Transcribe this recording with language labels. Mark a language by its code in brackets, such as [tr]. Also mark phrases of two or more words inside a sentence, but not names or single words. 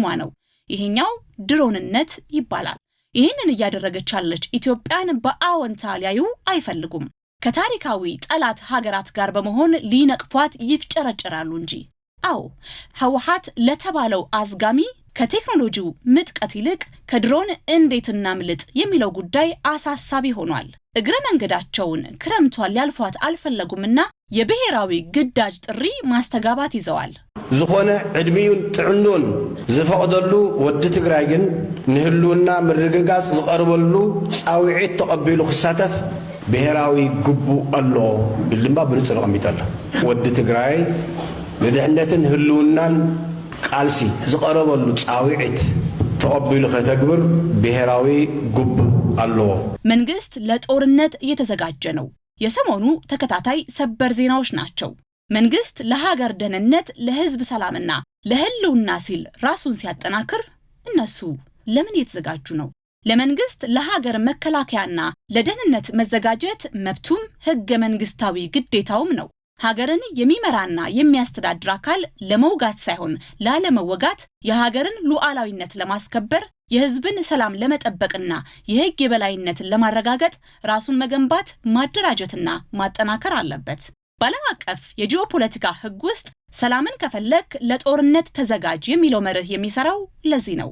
[am] ነው። ይሄኛው ድሮንነት ይባላል። ይህንን እያደረገች ያለች ኢትዮጵያን በአዎንታ ሊያዩ አይፈልጉም። ከታሪካዊ ጠላት ሀገራት ጋር በመሆን ሊነቅፏት ይፍጨረጨራሉ እንጂ። አዎ ህወሓት ለተባለው አዝጋሚ ከቴክኖሎጂው ምጥቀት ይልቅ ከድሮን እንዴት እናምልጥ የሚለው ጉዳይ አሳሳቢ ሆኗል። እግረ መንገዳቸውን ክረምቷን ሊያልፏት አልፈለጉምና የብሔራዊ ግዳጅ ጥሪ ማስተጋባት ይዘዋል። [ti] ዝኾነ ዕድሜውን ጥዕንዶን ዝፈቅደሉ ወዲ ትግራይ ግን ንህልውና ምርግጋጽ ዝቀርበሉ ጻውዒት ተቀቢሉ ክሳተፍ ብሔራዊ ግቡእ ኣሎ ኢሉ ድማ ብንጹር ተቐሚጡ ኣሎ። ወዲ ትግራይ ንድሕነትን ህልውናን ቃልሲ ዝቀረበሉ ጻውዒት ተቀቢሉ ከተግብር ብሔራዊ ግቡእ ኣለዎ። [am] መንግስት ለጦርነት እየተዘጋጀ ነው። የሰሞኑ ተከታታይ ሰበር ዜናዎች ናቸው። መንግስት ለሀገር ደህንነት፣ ለህዝብ ሰላምና ለህልውና ሲል ራሱን ሲያጠናክር እነሱ ለምን እየተዘጋጁ ነው? ለመንግስት ለሀገር መከላከያና ለደህንነት መዘጋጀት መብቱም ህገ መንግስታዊ ግዴታውም ነው። ሀገርን የሚመራና የሚያስተዳድር አካል ለመውጋት ሳይሆን ላለመወጋት፣ የሀገርን ሉዓላዊነት ለማስከበር፣ የህዝብን ሰላም ለመጠበቅና የህግ የበላይነትን ለማረጋገጥ ራሱን መገንባት፣ ማደራጀትና ማጠናከር አለበት። በዓለም አቀፍ የጂኦፖለቲካ ህግ ውስጥ ሰላምን ከፈለክ ለጦርነት ተዘጋጅ የሚለው መርህ የሚሰራው ለዚህ ነው።